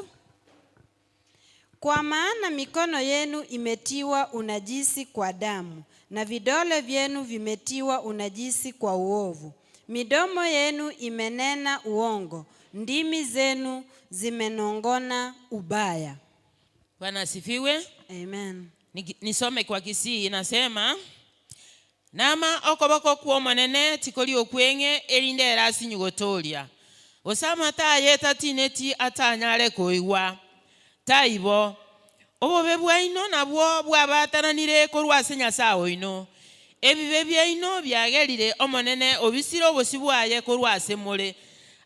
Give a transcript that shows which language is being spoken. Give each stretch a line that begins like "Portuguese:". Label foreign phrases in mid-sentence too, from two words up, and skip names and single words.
Swahili: Kwa maana mikono yenu imetiwa unajisi kwa damu, na vidole vyenu vimetiwa unajisi kwa uovu. Midomo yenu imenena uongo, ndimi zenu zimenongona ubaya. Bwana asifiwe. Amen. Nisome kwa Kisii inasema,
Gusii: nama okoboko kwa monene tikoli okwenge elinde erasi nyugotolia. Osama taye tatineti atanyale koiwa. Taibo obobe bwaino nabwo bwabatananire ko rwase Nyasaye ino. Ebibe byaino byagerire omonene obisiro obosibwaye ko rwase mole.